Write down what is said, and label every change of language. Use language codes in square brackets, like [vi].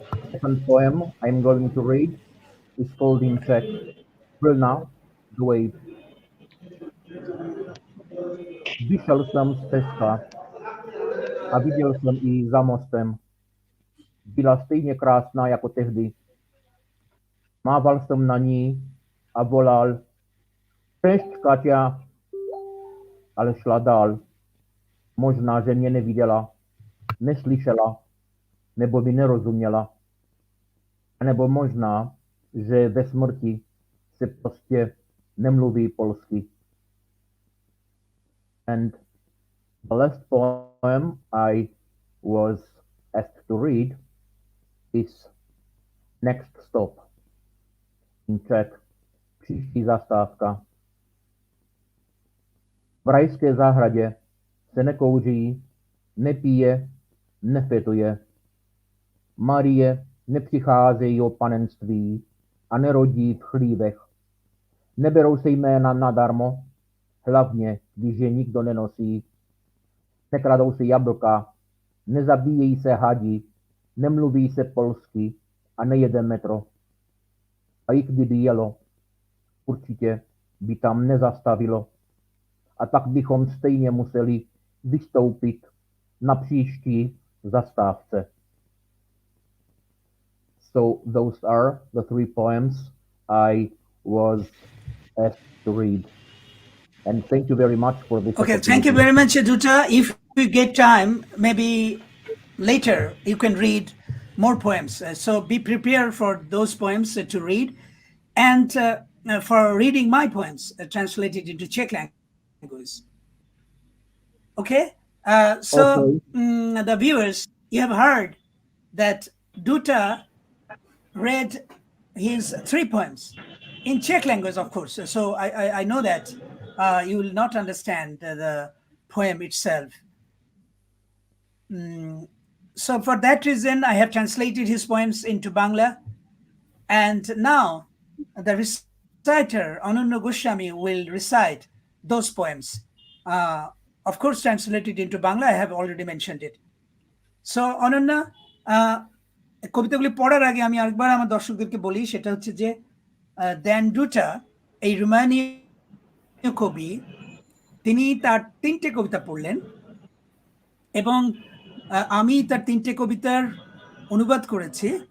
[en] Second poem I'm going to read is called in Czech, Vlna, the wave. [cs] Vyšel jsem z Teska a viděl jsem ji za mostem. Byla stejně krásná jako tehdy. Mával jsem na ní a volal: Cześć, Katia, ale šla dál. Možná, že mě neviděla, neslyšela, nebo by nerozuměla. A nebo možná, že ve smrti se prostě nemluví polsky. [en] And the last poem I was asked to read is Next Stop, in Czech, příští zastávka. [cs] V rajské zahradě se nekouří, nepije, nefetuje. Marie nepřicházejí o panenství a nerodí v chlívech. Neberou se jména nadarmo, hlavně, když je nikdo nenosí. Nekradou se jablka, nezabíjejí se hadi, nemluví se polsky a nejede metro. A i kdyby jelo, určitě by tam nezastavilo. A tak bychom stejně museli vystoupit na příští zastávce. [en] So those are the 3 poems I was asked to read. And thank you very much for this. Okay, thank you very much, Duta. If you get time, maybe later you can read more poems. So be prepared for those poems to read, and for reading my poems translated into Czech language. Okay? So the viewers, you have heard that Duta read his 3 poems in Czech language, of course. So I know that you will not understand the poem itself. So for that reason, I have translated his poems into Bangla. And now the reciter, Anannya Goswami, will recite those poems. Of course, translated into Bangla, I have already mentioned it. [bn] So Anannya, কবিতাগুলি পড়ার আগে আমি আরেকবার আমার দর্শকদেরকে বলি, সেটা হচ্ছে যে দ্যান ডুটা, এই রোমানীয় কবি, তিনি তার 3টে কবিতা পড়লেন এবং আমি তার 3টে কবিতার অনুবাদ করেছি।